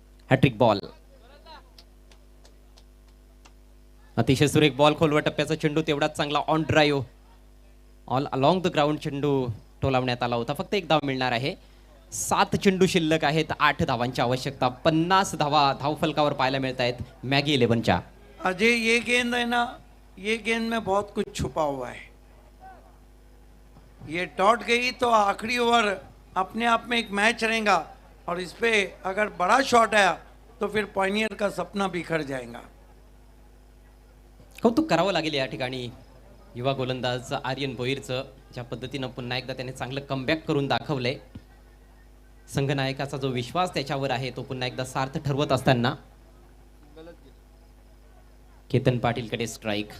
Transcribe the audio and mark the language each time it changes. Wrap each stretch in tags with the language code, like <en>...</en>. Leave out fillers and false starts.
<mr>Hat trick ball, अतिशय सुरेख ball, खोलवर टप्प्याचा चेंडू, तेवढाच चांगला on drive,</mr> <en>all along the ground</en> <mr>चेंडू टोलावण्यात आला होता. फक्त 1 धाव मिळणार आहे. 7 चेंडू शिल्लक आहेत. 8 धावांची आवश्यकता. 50 धावा धावफलकावर पाहायला मिळत आहेत मॅगी 11च्या.</mr> <hi>अजय ये गेंद है ना, ये गेंद में बहुत कुछ छुपा हुआ है. ये डॉट गई तो आखिरी ओवर अपने आप में एक मैच रहेगा और इस पे अगर बड़ा शॉट आया तो फिर पॉइनियर का सपना बिखर जाएगा.</hi> <mr>कौतुक करावं लागेल या ठिकाणी युवा गोलंदाज आर्यन भोईरचं. ज्या पद्धतीनं पुन्हा एकदा त्याने चांगलं कमबॅक करून दाखवलंय. संघनायकाचा जो विश्वास त्याच्यावर आहे तो पुन्हा एकदा सार्थ ठरवत असताना केतन पाटीलकडे स्ट्राइक.</mr>